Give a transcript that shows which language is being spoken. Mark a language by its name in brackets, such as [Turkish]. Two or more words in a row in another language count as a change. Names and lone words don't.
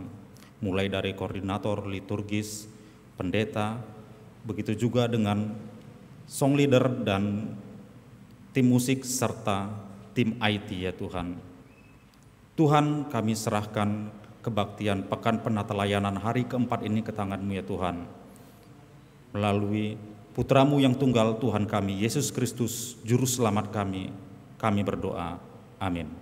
[Indonesian] Mulai dari koordinator liturgis, pendeta, begitu juga dengan [English] song leader [Indonesian] dan tim musik serta tim IT ya Tuhan. Tuhan kami serahkan kebaktian Pekan Penata Layanan hari keempat ini ke tangan-Mu ya Tuhan. Melalui Putra-Mu yang tunggal Tuhan kami, Yesus Kristus, Juru Selamat kami berdoa. Amin.